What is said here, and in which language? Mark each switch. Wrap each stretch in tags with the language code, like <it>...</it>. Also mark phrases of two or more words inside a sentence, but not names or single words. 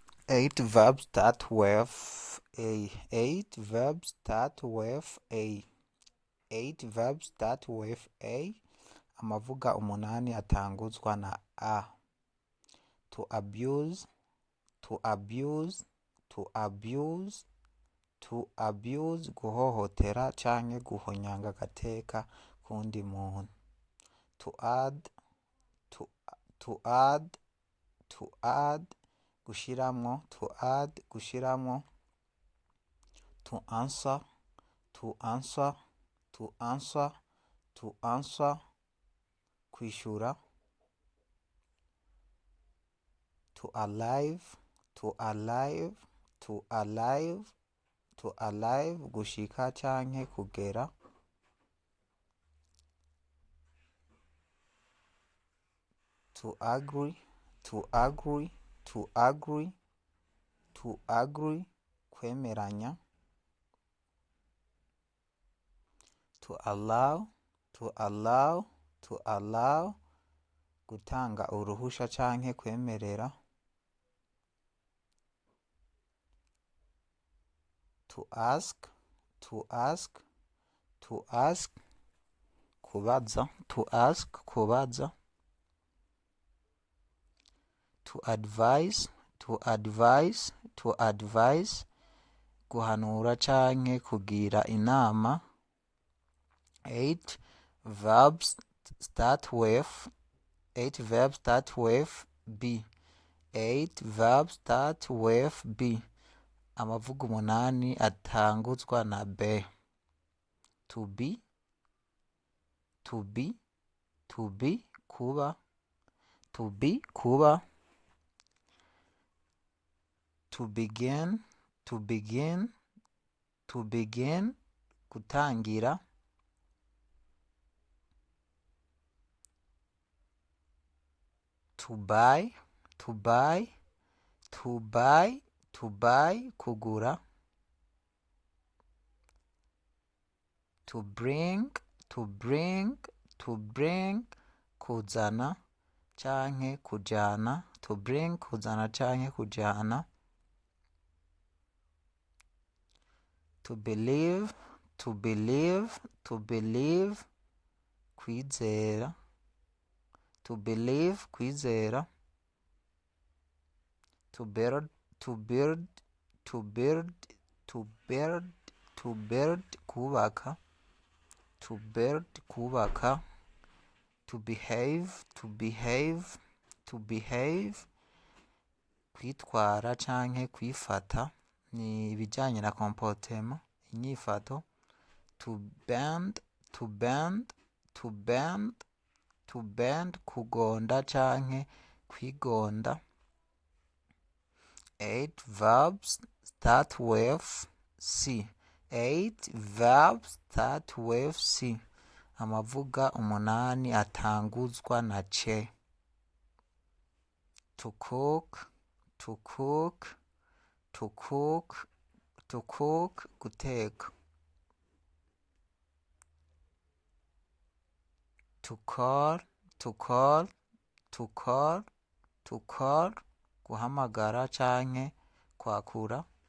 <en>Eight verbs start with a. Eight verbs start with a. Eight verbs start with a.</en> <rn>Amavuga umunani atanguzwa na a.</rn> <en>To abuse, to abuse, to abuse, to abuse,</en> <rn>guhohotera canke guhonyanga agateka kundi muntu.</rn> <en>To add, to add, to add, gushiramwo, to add, gushiramwo. To answer, to answer, to answer, to answer, kwishura. To alive, to alive, to alive, to alive,</en> <rn>gushika canke kugera.</rn> <en>To agree, to agree, to agree, to agree, kwemeranya. To allow, to allow, to allow,</en> <rn>gutanga uruhusha canke kwemerera.</rn> <en>To ask, to ask, to ask, kubaza, to ask, kubaza. To advise, to advise, to advise,</en> <rn>guhanura canke kugira inama.</rn> <en>Eight verbs start with B. Eight verbs start with B.</en> <rn>Amavuga umunani atanguzwa na B.</rn> <en>To be, to be, to be, kuba. To be, kuba. To begin, to begin, to begin, gutangira. To buy, to buy, to buy, to buy, kugura. To bring, to bring, to bring,</en> <rn>kuzana canke kujana.</rn> <en>To bring,</en> <rn>kuzana canke kujana.</rn> <en>To believe, to believe, to believe, kwizera. To believe, kwizera. To build, to build, to build, to build, to build, kubaka. To build, kubaka. To behave, to behave, to behave,</en> <rn>kwitwara canke kwifata. Ni ibijanye na comportement, inyifato.</rn> <en>To bend, to bend, to bend, to bend,</en> <rn>kugonda canke kwigonda.</rn> <en>Eight verbs start with C. Eight verbs start with C.</en> <rn>Amavuga umunani atanguzwa na ce.</rn> <en>To cook, to cook, to cook, to cook, guteka. To call, to call, to call, to call,</en> <rn>guhamagara canke kwakura.</rn>